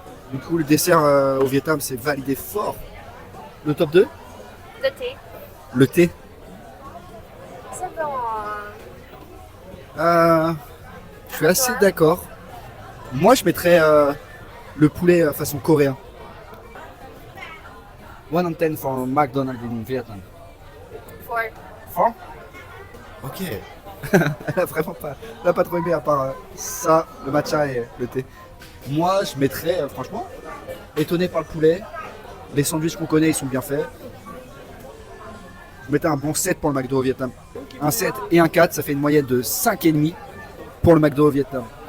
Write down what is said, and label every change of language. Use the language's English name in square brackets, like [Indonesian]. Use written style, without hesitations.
[French] Du coup, le dessert au Vietnam, c'est validé fort. Le top 2? Le thé. Le thé. C'est bon. Je suis assez d'accord. Moi, je mettrais le poulet façon coréen. [English] 1 on 10 for McDonald's in Vietnam. [French] 4. 4? Ok. Elle a vraiment pas, elle a pas trop aimé à part ça, le matcha et le thé. Moi, je mettrais, franchement, étonné par le poulet. Les sandwichs qu'on connaît, ils sont bien faits. Je mettais un bon 7 pour le McDo au Vietnam. Un 7 et un 4, ça fait une moyenne de 5,5 pour le McDo au Vietnam.